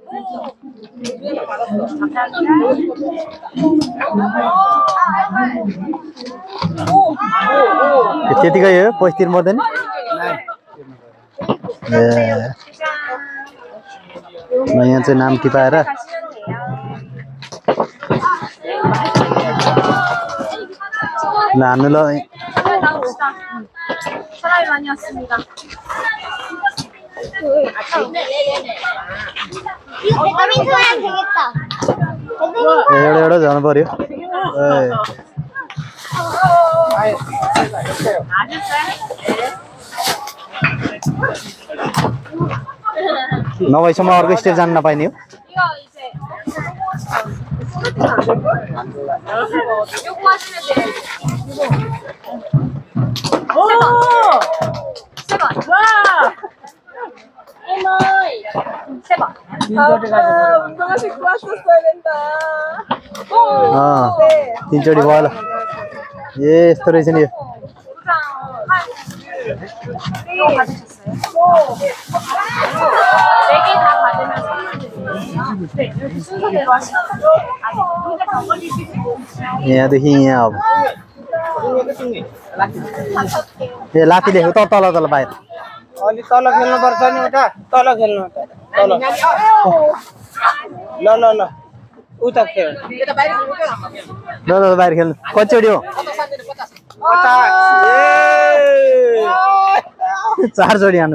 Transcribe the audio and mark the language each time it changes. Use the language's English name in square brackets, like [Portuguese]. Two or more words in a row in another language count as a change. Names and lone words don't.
[Nepali] त्यतिकै हो पैसा तिर्नु पर्दैन यहाँ चाहिँ नाम टिपाएर ल हान्नु ल [Korean] 사람이 많이 왔습니다. 배드민턴 하면 되겠다. [Nepali] एउटा जानु पर्यो नभएसम्म अर्को स्टेज जान नपाइने हो [Korean] 요거 하시면 돼요. 세 번. 와! 에머이. 세 번. 운동화 신고 왔었어야 된다. [Nepali] तीनचोटि भयो ल यस्तो रहेछ नि यो [Korean] 네개다 받으면 선물 드려요. 네, 이렇게 순서대로 하시면 돼요. 아직 문제 더 걸리시고. [Nepali] यहाँदेखि यहाँ अब ए लाठी लेख्नु त तल तल बाहिर अलि तल खेल्नुपर्छ नि उता तल खेल्नु तल ल ल ल उता खेल ल ल बाहिर खेल्नु कतिचोटि हो 4 चोटि हान्नु